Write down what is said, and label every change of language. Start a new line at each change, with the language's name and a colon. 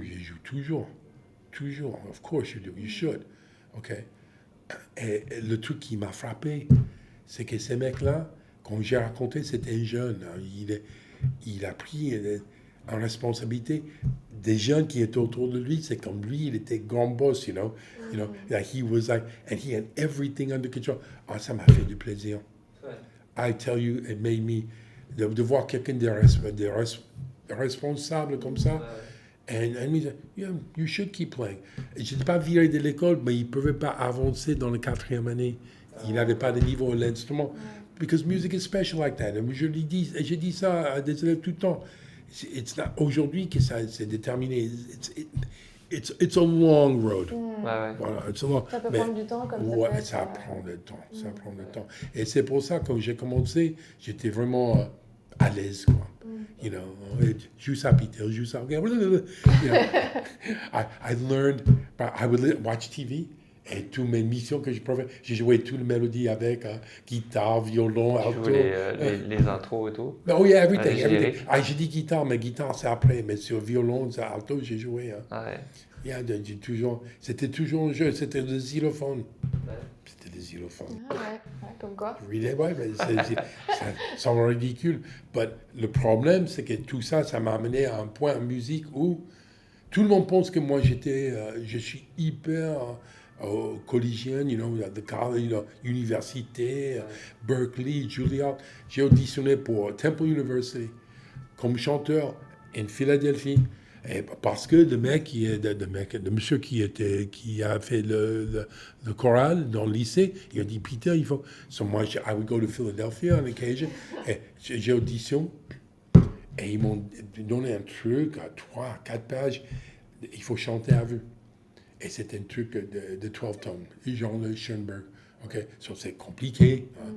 French: Je joue toujours. Toujours.
English: Of course you do. You should. OK?
French: Et le truc qui m'a frappé, c'est que ces mecs-là, quand j'ai raconté, c'était un jeune. Il a pris en responsabilité des jeunes qui étaient autour de lui. C'est comme lui, il était grand boss,
English: you know. Like he was like, and he had everything under control.
French: Ah, ça m'a fait du plaisir.
English: I tell you, it made me,
French: de voir quelqu'un de responsable comme ça.
English: And he said, yeah, you should keep playing.
French: Je n'étais pas viré de l'école, mais il ne pouvait pas avancer dans la 4e année. Il n'avait pas de niveau à l'instrument.
English: Because music is special like that.
French: Et je dis ça à des élèves tout le temps. Aujourd'hui que ça c'est déterminé.
English: It's a long road.
French: Ouais. Voilà, ça peut prendre du temps comme ça. Ouais, ça prend du temps. Ça prend du temps. Et c'est pour ça que quand j'ai commencé, j'étais vraiment à l'aise, quoi.
English: You know,
French: joue ça, Peter, joue ça.
English: You know, I learned, I would watch TV.
French: Et toutes mes missions que je pouvais, j'ai joué toutes les mélodies avec guitare, violon, alto. Les intros et tout.
English: Oh yeah, everything.
French: J'ai dit guitare, mais guitare c'est après. Mais sur violon, alto, j'ai joué. Yeah, c'était toujours un jeu, c'était le xylophone. C'était des xylophones. Comme quoi. Ouais, mais ça semble ridicule. Mais le problème, c'est que tout ça, ça m'a amené à un point en musique où tout le monde pense que moi, je suis hyper collégien,
English: you know, the college, you know,
French: université, Berkeley, Juilliard. J'ai auditionné pour Temple University comme chanteur en Philadelphie. Et parce que le monsieur qui a fait le choral dans le lycée, il a dit, Peter, il faut...
English: So moi, I would go to Philadelphia on occasion.
French: Et j'ai audition. Et ils m'ont donné un truc à 3-4 pages. Il faut chanter à vue. Et c'était un truc de 12 tones. Jean Schoenberg. OK? So c'est compliqué.